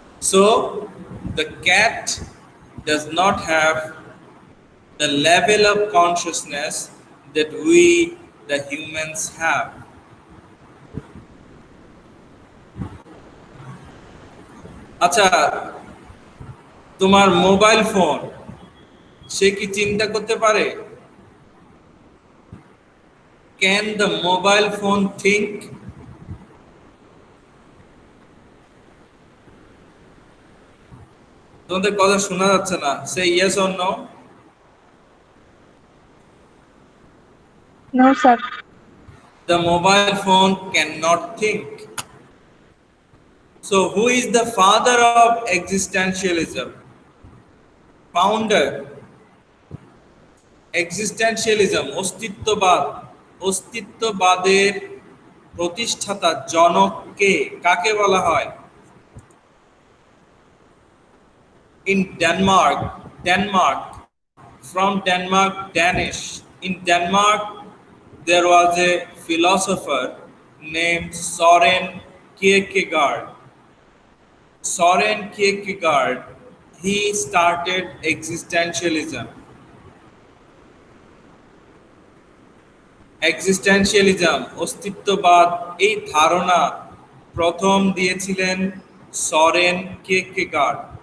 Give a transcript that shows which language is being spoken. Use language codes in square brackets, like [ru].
[en] So the cat does not have the level of consciousness that we the humans have. [bn] আচ্ছা, তোমার mobile phone সে কি চিন্তা করতে পারে? [en] Can the mobile phone think? [bn] তোমাদের কথা শোনা যাচ্ছে না। [en] Say yes or no. No, sir. The mobile phone cannot think. So who is the father of existentialism? Founder. [bn] Existentialism, অস্তিত্ববাদ, অস্তিত্ববাদের প্রতিষ্ঠাতা জনক কে, কাকে বলা হয়? [en] In Denmark, from Denmark, Danish. In Denmark, there was a philosopher named Søren Kierkegaard. Søren Kierkegaard, he started existentialism. [bn] এক্সিস্টেনশিয়ালিজম, অস্তিত্ববাদ, এই ধারণা প্রথম দিয়েছিলেন সরেন কিয়েরকেগার্ড।